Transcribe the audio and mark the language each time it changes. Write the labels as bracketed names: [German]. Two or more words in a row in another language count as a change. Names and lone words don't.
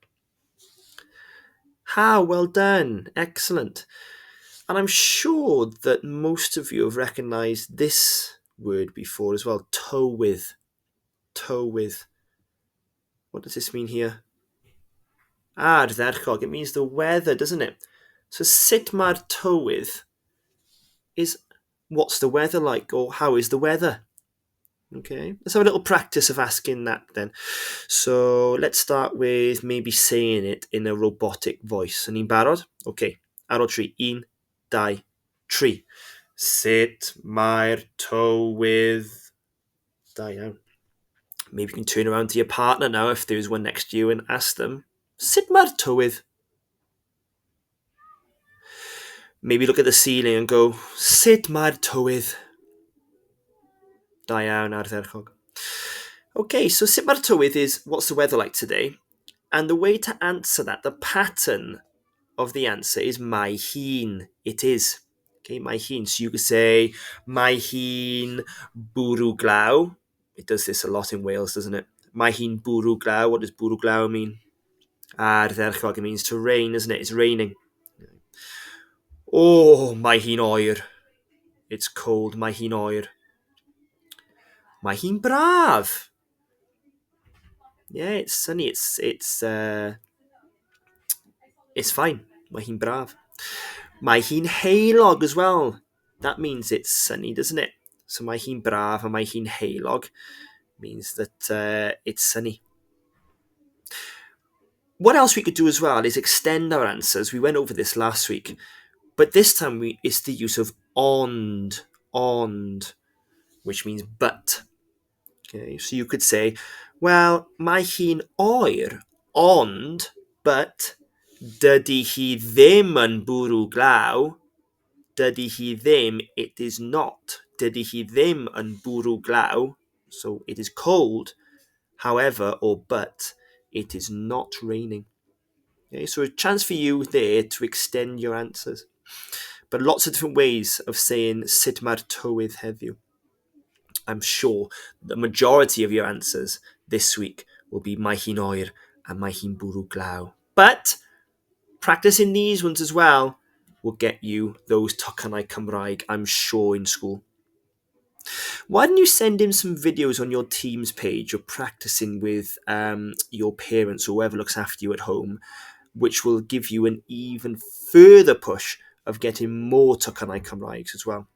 [English] How well done. Excellent. And I'm sure that most of you have recognised this word before as well. [Welsh] Tywydd. Tywydd. [English] What does this mean here? [Welsh] Ardderchog. [English] It means the weather, doesn't it? So [Welsh] sut mae'r tywydd [English] is what's the weather like, or how is the weather? Okay, let's have a little practice of asking that then. So let's start with maybe saying it in a robotic voice. [Welsh] Yn ni'n barod? Okay, ar ôl tri. 1, 2, 3. Sut mae'r tywydd? Da iawn. [English] Maybe you can turn around to your partner now if there's one next to you and ask them, [Welsh] sut mae'r tywydd? [English] Maybe look at the ceiling and go, [Welsh] sut mae'r tywydd? Da iawn, ardderchog. [English] Okay, so [Welsh] sut mae'r tywydd [English] is what's the weather like today? And the way to answer that, the pattern of the answer is [Welsh] mae hi'n. [English] It is. [Welsh] Okay, mae hi'n. [English] So you could say, [Welsh] mae hi'n bwrw glaw. [English] It does this a lot in Wales, doesn't it? [Welsh] Mae hi'n bwrw glaw. [English] What does [Welsh] bwrw glaw [English] mean? [Welsh] Ardderchog, [English] it means to rain, isn't it? It's raining. [Welsh] Oh, mae hi'n oer. [English] It's cold. [Welsh] Mae hi'n oer. Mae hi'n braf. [English] Yeah, it's sunny. It's fine. [Welsh] Mae hi'n braf. Mae hi'n heulog as well. [English] That means it's sunny, doesn't it? So [Welsh] mae hi'n braf [English] and [Welsh] mae hi'n heulog [English] means that it's sunny. What else we could do as well is extend our answers. We went over this last week, but this time it's the use of ond, which means but. Okay, so you could say, well, [Welsh] mae hi'n oer, ond, but dydy hi ddim yn bwrw glaw. Dydy hi ddim, [English] it is not. [Welsh] Dydy hi ddim yn bwrw glaw. [English] So it is cold, however, or but, it is not raining. Okay, so a chance for you there to extend your answers. But lots of different ways of saying [Welsh] sut mae'r tywydd heddiw. [English] I'm sure the majority of your answers this week will be [Welsh] mae hi'n oer [English] and [Welsh] mae hi'n bwrw glaw. [English] But practicing these ones as well will get you those [Welsh] tocynnau Cymraeg, [English] I'm sure, in school. Why don't you send in some videos on your Teams page of practicing with your parents or whoever looks after you at home, which will give you an even further push of getting more [Welsh] tocynnau Cymraeg [English] as well.